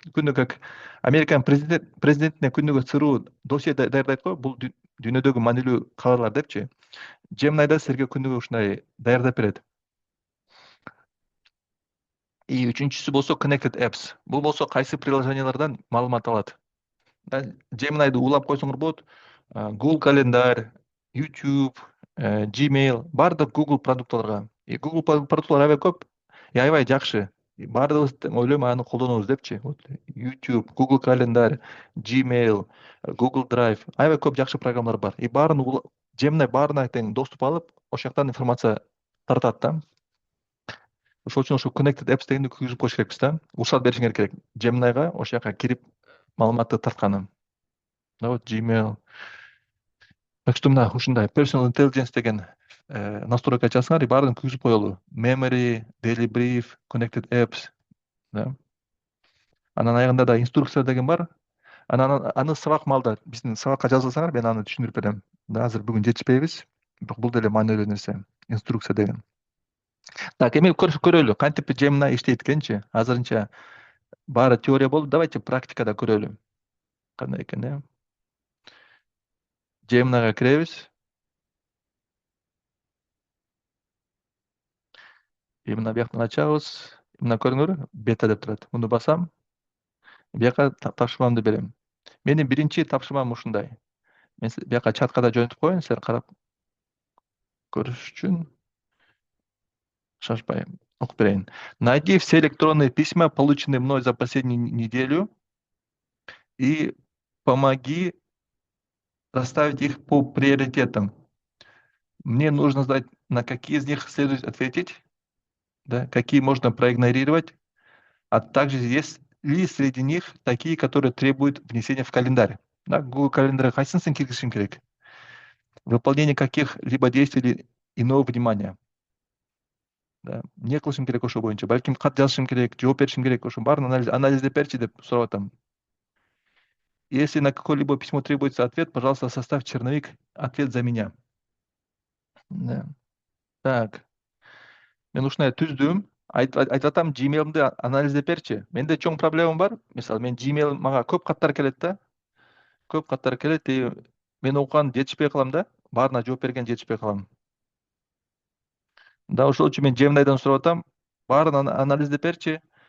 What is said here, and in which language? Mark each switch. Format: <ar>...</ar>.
<ky>Күнүгө как Американ президентине күнүгө сыруу досье даярдайт го, бул дүйнөдөгү маанилүү кабарлар депчи. Gemini'да силерге күнүгө ушундай даярдап берет. И үчүнчүсү болсо connected apps. Бул болсо кайсы приложениялардан маалымат алат. Gemini'ди улап койсоңор болот. Google календарь, YouTube, Gmail, бардык Google продуктларга. И Google продуктлар аябай көп, и аябай жакшы. Бардыгыбыз ойлойм аны колдонобуз депчи. YouTube, Google календарь, Gmail, Google Drive, аябай көп жакшы программалар бар. И баарын Gemini баарына тең доступ алып, ошол жактан информация тартат да. Ошол үчүн ошо connected apps дегенди күйгүзүп коюш керекпиз да. Уруксат беришиңер керек Gemini'га ошол жака кирип маалыматты тартканы. Да, вот Gmail. Так что мына ушундай personal intelligence деген настройка ачасыңар, и баарын күйгүзүп коелу. Memory, daily brief, connected apps. Да. Анан аягында да инструкция деген бар. Аны сабак маалда биздин сабакка жазылсаңар, мен аны түшүндүрүп берем. Да, азыр бүгүн жетишпейбиз. Бирок бул деле маанилүү нерсе. Инструкция деген. Так, эми көрөлү. Кантип Gemini иштейт экенчи? Азырынча баары теория болду. Давайте практикада көрөлү. Кандай экен, э? Gemini'га киребиз. И мына бияктан ачабыз. Мына көрүңөр, бета деп турат. Муну басам. Бияка тапшырмамды берем. Менин биринчи тапшырмам ушундай. Мен бияка чатка да жөнөтүп коеюн, силер карап көрүш үчүн. Шашпай окуп берейин.</ky> <ru>Найди все электронные письма, полученные мной за последнюю неделю, и помоги расставить их по приоритетам. Мне нужно знать, на какие из них следует ответить, да, какие можно проигнорировать, а также есть ли среди них такие, которые требуют внесения в календарь.</ru> <ky>Да, Google календарь кайсысын киргизишим керек?</ky> <ru>Выполнение каких-либо действий или иного внимания.</ru> <ky>Да, эмне кылышым керек ошол боюнча, балким кат жазышым керек, жооп беришим керек, ошонун баарын анализдеп берчи деп сурап атам.</ky> <ru>Если на какое-либо письмо требуется ответ, пожалуйста, составь черновик «Ответ за меня».</ru> <ky>Да. Так, мен ушундай түздүм. Айтып атам, Gmail'imди анализдеп берчи. Менде чоң проблемам бар. Мисалы, мен Gmail мага көп каттар келет да. Көп каттар келет, и мен окуган жетишпей калам да. Баарына жооп берген жетишпей калам. Да, ошол үчүн мен Gemini'дан сурап атам, баарын анализдеп берчи.</ky>